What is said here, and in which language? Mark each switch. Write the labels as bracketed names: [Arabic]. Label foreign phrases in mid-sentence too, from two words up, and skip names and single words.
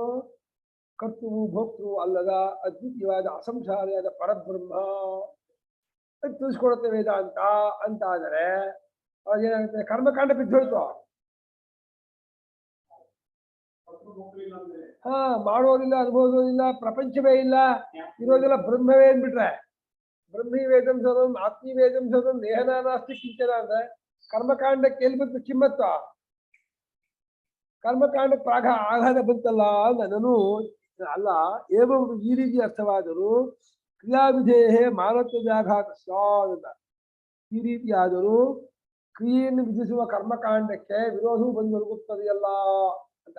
[Kannada] ಕರ್ತೃ ಭೋಕ್ತೃ ಅಲ್ಲದ ಅದ್ವಿತೀಯವಾದ ಅಸಂಸಾರಿಯಾದ ಪರಬ್ರಹ್ಮ ಅದು ತಿಳಿಸ್ಕೊಡುತ್ತೆ ವೇದಾಂತ ಅಂತ ಆದರೆ ಅವಾಗ ಏನಾಗುತ್ತೆ? ಕರ್ಮಕಾಂಡ ಬಿದ್ದೋಯ್ತು. ಹಾ, ಮಾಡೋದಿಲ್ಲ, ಅನುಭವಿಸೋದಿಲ್ಲ, ಪ್ರಪಂಚವೇ ಇಲ್ಲ, ಇರೋದಿಲ್ಲ ಬ್ರಹ್ಮವೇ ಅಂದ್ಬಿಟ್ರೆ [Sanskrit] ಬ್ರಹ್ಮಿ ವೇದಂ ಸರ್ವಂ ಆತ್ಮೀ ವೇದಂ ಸರ್ವಂ ನೇಹನ ನಾಸ್ತಿ ಕಿಂಚನ [Kannada] ಅಂದ್ರೆ ಕರ್ಮಕಾಂಡಕ್ಕೆ ಎಲ್ಲಿ ಬಂತು ಕಿಮ್ಮತ್ತ? ಕರ್ಮಕಾಂಡಕ್ಕೆ ಆಘಾತ ಬಂತಲ್ಲ ನಾನು ಅಲ್ಲ. [Sanskrit] ಏವಂ [Kannada] ಈ ರೀತಿ ಅರ್ಥವಾದರೂ [Sanskrit] ಕ್ರಿಯಾವಿಧೇಯ ಮಾನತ್ವ ವ್ಯಾಘಾತ ಸ್ಯಾತ್. [Kannada] ಈ ರೀತಿಯಾದರೂ ಕ್ರಿಯೆಯನ್ನು ವಿಧಿಸುವ ಕರ್ಮಕಾಂಡಕ್ಕೆ ವಿರೋಧವು ಬಂದು ಒದಗುತ್ತದೆಯಲ್ಲ ಅಂತ.